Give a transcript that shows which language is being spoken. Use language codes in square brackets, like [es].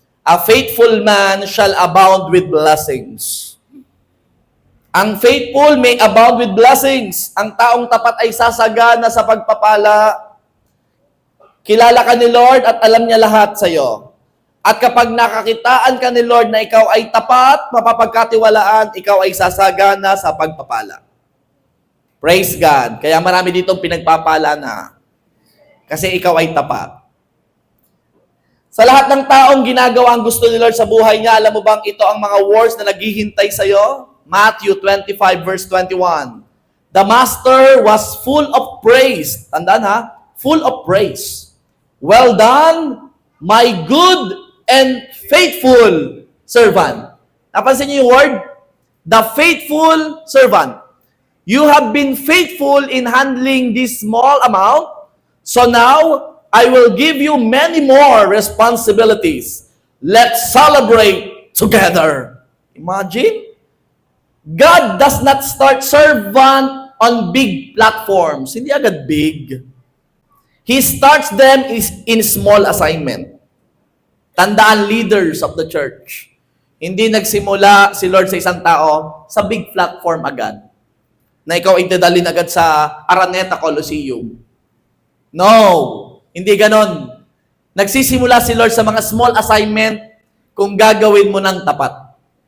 [en] A faithful man shall abound with blessings. Ang faithful may abound with blessings. [tl] Ang taong tapat ay sasagana sa pagpapala. Kilala ka ni Lord at alam niya lahat sa iyo. At kapag nakakitaan ka ni Lord na ikaw ay tapat, mapapagkatiwalaan, ikaw ay sasagana sa pagpapala. Praise God. Kaya marami ditong pinagpapala na. Kasi ikaw ay tapat. Sa lahat ng taong ginagawa ang gusto ni Lord sa buhay niya, alam mo bang ito ang mga words na naghihintay sa iyo? [en] Matthew 25 verse 21. The master was full of praise. [tl] Tandaan ha? [en] Full of praise. Well done, my good and faithful servant. [tl] Napansin niyo yung word? [en] The faithful servant. You have been faithful in handling this small amount, so now I will give you many more responsibilities. Let's celebrate together. Imagine? God does not start servant on big platforms. [tl] Hindi agad big. [en] He starts them in small assignment. Tandaan, leaders of the church. [tl] Hindi nagsimula si Lord sa isang tao sa big platform agad. Na ikaw ay dadalhin agad sa Araneta Coliseum. No. Hindi ganon. Nagsisimula si Lord sa mga small assignment kung gagawin mo ng tapat.